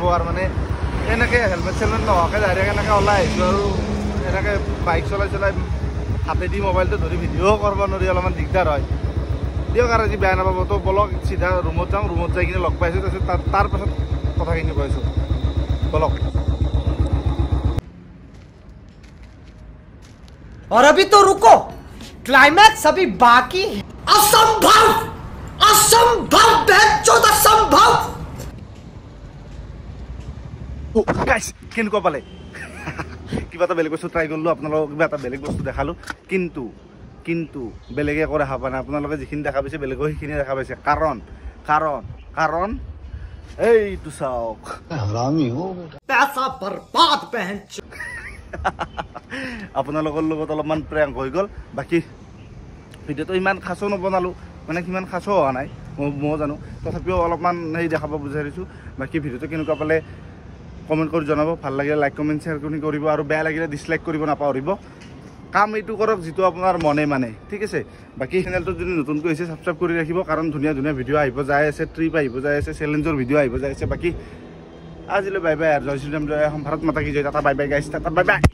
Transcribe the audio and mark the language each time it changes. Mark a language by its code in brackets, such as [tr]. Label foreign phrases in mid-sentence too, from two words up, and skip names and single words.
[as] আৰু মানে এনেকৈ হেলমেট চেলমেট নোহোৱাকৈ ডাইৰেক্ট এনেকৈ ওলাই আহিছোঁ। আৰু এনেকৈ বাইক চলাই হাতেদি মোবাইলটো ধৰি ভিডিঅ'ও কৰিব নোৱাৰি, অলপমান দিগদাৰ হয়। দিয়ক আৰু আজি বেয়া নাপাব। তো বলক চিধা ৰুমত যাওঁ। ৰুমত যাই কিনে লগ পাইছোঁ, তাৰপিছত তাৰ পাছত কথাখিনি কৈছোঁ। বলক। [hi] और अभी तो रुको, क्लाइमैक्स अभी बाकी है। असंभव, असंभव, असंभव। [as] গাইছ কেনেকুৱা পালে? কিবা এটা বেলেগ বস্তু ট্ৰাই কৰিলোঁ, আপোনালোকক কিবা এটা বেলেগ বস্তু দেখালোঁ। কিন্তু বেলেগে একো দেখা পোৱা নাই। আপোনালোকে যিখিনি দেখা পাইছে বেলেগেও সেইখিনি দেখা পাইছে। কাৰণ এইটো চাওক, [hi] पैसा बर्बाद पहन [as] আপোনালোকৰ লগত অলপমান প্ৰেংক হৈ গ'ল বাকী ভিডিঅ'টো ইমান খাচো নবনালোঁ মানে সিমান খাচো হোৱা নাই মই জানো তথাপিও অলপমান সেই দেখাব বিচাৰিছোঁ বাকী ভিডিঅ'টো কেনেকুৱা পালে কমেণ্ট কৰি জনাব ভাল লাগিলে [en] like comment share [as] কৰিব আৰু বেয়া লাগিলে ডিছলাইক কৰিব নাপাহৰিব কাম এইটো কৰক যিটো আপোনাৰ মনে মানে ঠিক আছে বাকী চেনেলটো যদি নতুনকৈ হৈছে ছাবস্ক্ৰাইব কৰি ৰাখিব কাৰণ ধুনীয়া ধুনীয়া ভিডিঅ' আহিব যাই আছে ট্ৰিপ আহিব যাই আছে চেলেঞ্জৰ ভিডিঅ' আহিব যাই আছে বাকী আজিলৈ [en] bye bye [as] আৰু জয় শ্ৰীৰাম জয় অসম [hi] भारत माता की जय [en] tata bye bye guys tata bye bye